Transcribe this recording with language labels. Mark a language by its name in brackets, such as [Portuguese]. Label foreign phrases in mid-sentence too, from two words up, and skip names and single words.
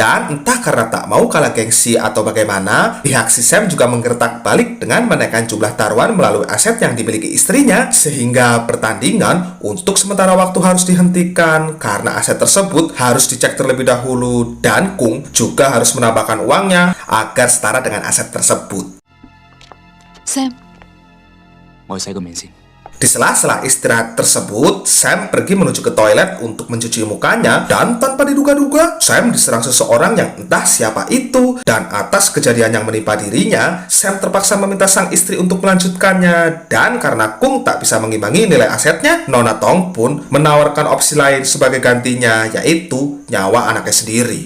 [Indonesian] Dan entah karena tak mau kalah gengsi atau bagaimana, pihak si Sam juga menggertak balik dengan menaikkan jumlah taruhan melalui aset yang dimiliki istrinya, sehingga pertandingan untuk sementara waktu harus dihentikan karena aset tersebut harus dicek terlebih dahulu, dan Kung juga harus menambahkan uangnya agar setara dengan aset tersebut. [Cantonese] Sam，我去洗個面先。 [Indonesian] Di sela-sela istirahat tersebut, Sam pergi menuju ke toilet untuk mencuci mukanya, dan tanpa diduga-duga, Sam diserang seseorang yang entah siapa itu. Dan atas kejadian yang menimpa dirinya, Sam terpaksa meminta sang istri untuk melanjutkannya. Dan karena Kung tak bisa mengimbangi nilai asetnya, Nona Tong pun menawarkan opsi lain sebagai gantinya, yaitu nyawa anaknya sendiri.